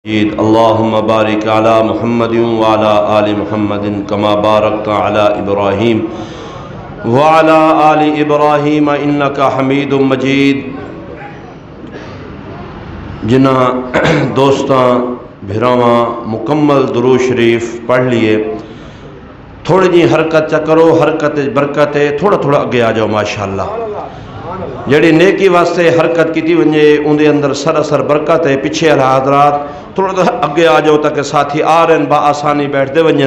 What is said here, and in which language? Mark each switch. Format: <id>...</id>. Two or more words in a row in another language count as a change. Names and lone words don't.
<ar>اللهم بارك على محمد وعلى آل محمد كما باركت على إبراهيم وعلى آل إبراهيم إنك حميد مجيد۔</ar> <skr>جنہاں دوستاں بھراواں مکمل درود شریف پڑھ لیے، تھوڑی جی حرکت چا کرو، حرکت برکت ہے، تھوڑا تھوڑا اگے آ جاؤ ماشاءاللہ۔ جڑی نیکی واسطے حرکت کی ونجے اندے اندر سراسر برکت ہے۔ پیچھے والا حضرات تھوڑا اگے آ جاؤ تاکہ ساتھی آ رہے ہیں با آسانی بیٹھتے ونجن۔</skr>